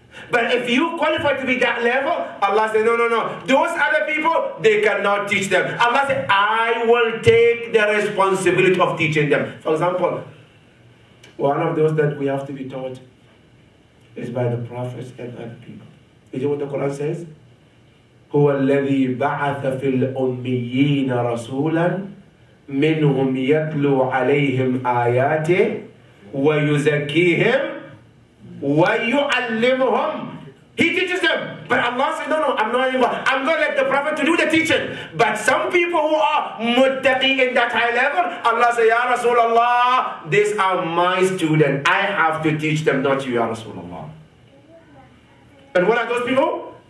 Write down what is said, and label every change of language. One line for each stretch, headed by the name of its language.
English: But if you qualify to be that level, Allah says, no. Those other people, they cannot teach them. Allah says, I will take the responsibility of teaching them. For example, one of those that we have to be taught is by the prophets and other people. You know what the Quran says?
Arabic: هو الذي بعث في الأميين رسولا منهم يتلو عليهم آياته ويزكيهم وَيُعَلِّمُهُمْ.
English: He teaches them. But Allah said, no, I'm not anymore. I'm going to let the Prophet to do the teaching. But some people who are muttaqi in that high level, Allah said, Ya Rasulullah, these are my students. I have to teach them, not you, Ya Rasulullah. And what are those people?